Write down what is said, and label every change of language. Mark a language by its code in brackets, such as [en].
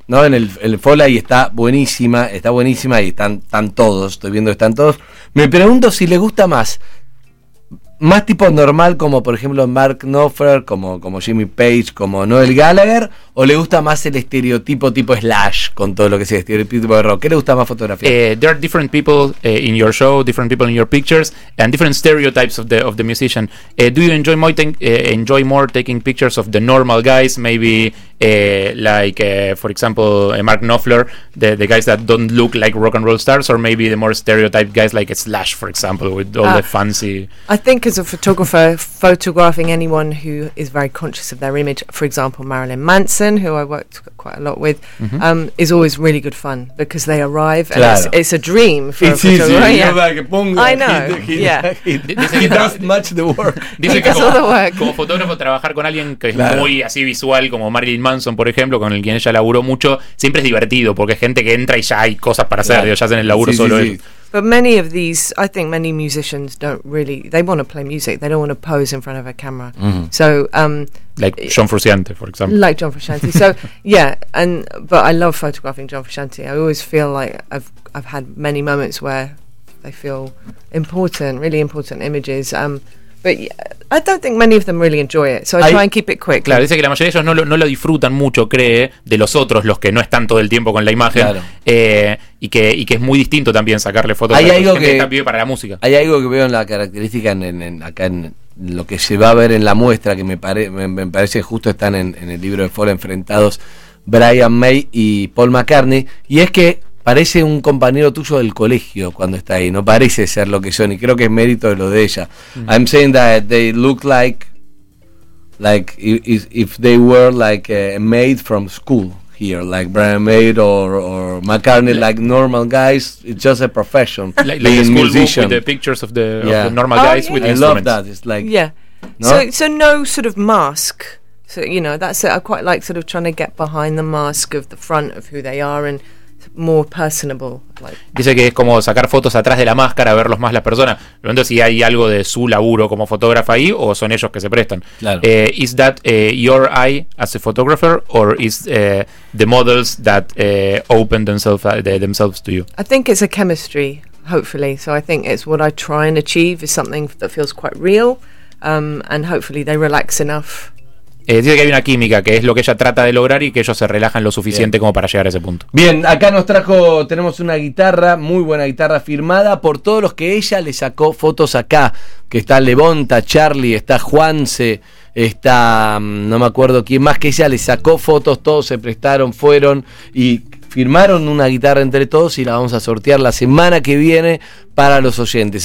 [es] No, en el Fola, y está buenísima y están todos, estoy viendo que están todos. Me pregunto si le gusta más tipo normal, como por ejemplo Mark Knopfler, como Jimmy Page, como Noel Gallagher, o le gusta más el estereotipo tipo Slash, con todo lo que sea estereotipo de rock. ¿Qué le gusta más fotografía? [en] There are different people in your show, different people in your pictures, and different stereotypes of the musician. Do you enjoy more taking pictures of the normal guys, maybe for example, Mark Knopfler, the guys that don't look like rock and roll stars, or maybe the more stereotyped guys like Slash, for example, with all the fancy... I think as a photographer, photographing anyone who is very conscious of their image, for example, Marilyn Manson, who I worked quite a lot with, is always really good fun, because they arrive, and it's a dream for it's a photographer. Easy. Yeah. Like, bongo. I know, he does much the work. [es] Como fotógrafo, trabajar con alguien que es muy así visual, como Marilyn Manson, por ejemplo, con el quien ella laburó mucho, siempre es divertido, porque es gente que entra y ya hay cosas para hacer, ya hacen el laburo solo. [en] But many of these, I think many musicians don't really, they want to play music, they don't want to pose in front of a camera. So like John Frusciante, for example. Like John Frusciante. So yeah, but I love photographing John Frusciante. I always feel like I've had many moments where they feel important, really important images. But I don't think many of them really enjoy it, so I try and keep it quick. [es] Claro, dice que la mayoría de ellos no lo disfrutan mucho, cree, de los otros, los que no están todo el tiempo con la imagen, y que es muy distinto también sacarle fotos. Hay algo que vive para la música. Hay algo que veo en la característica en lo que se va a ver en la muestra, que me parece justo están en el libro de Fola, enfrentados Brian May y Paul McCartney, y es que parece un compañero tuyo del colegio cuando está ahí. No parece ser lo que son, y creo que es mérito de lo de ella. [en] I'm saying that they look like if they were like a mate from school here, like Brian May or McCartney, like normal guys. It's just a profession. Like a school musician. Book with the pictures of the, of the normal guys with the instruments. I love that. It's like, So no sort of mask. So, you know, that's it. I quite like sort of trying to get behind the mask of the front of who they are and more personable. [es] Dice que es como sacar fotos atrás de la máscara, verlos más las personas. Pregunto si hay algo de su laburo como fotógrafa ahí, o son ellos que se prestan. Claro. [en] Is that your eye as a photographer, or is the models that open themselves to you? I think it's a chemistry, hopefully. So I think it's what I try and achieve is something that feels quite real, and hopefully they relax enough. [es] Dice que hay una química, que es lo que ella trata de lograr, y que ellos se relajan lo suficiente como para llegar a ese punto. Bien, acá nos trajo, tenemos una guitarra, muy buena guitarra, firmada por todos los que ella le sacó fotos acá, que está Levonta, Charlie, está Juanse, está, no me acuerdo quién más, que ella le sacó fotos, todos se prestaron, fueron y firmaron una guitarra entre todos, y la vamos a sortear la semana que viene para los oyentes.